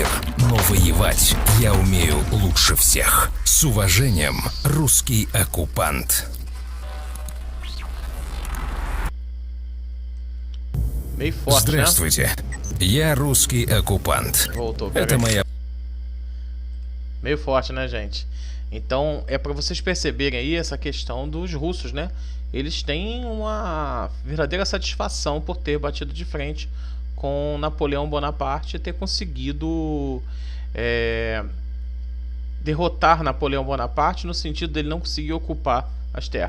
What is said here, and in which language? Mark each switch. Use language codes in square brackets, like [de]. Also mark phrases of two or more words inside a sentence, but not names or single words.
[ru] Но воевать я умею лучше всех. С уважением, русский оккупант. Здравствуйте. Я русский оккупант. Это моя... [pt] Meio forte, né, gente? Então, é para vocês perceberem aí essa questão dos russos, né? Eles têm uma verdadeira satisfação por ter batido de frente com Napoleão Bonaparte e ter conseguido derrotar Napoleão Bonaparte no sentido dele não conseguir ocupar as terras.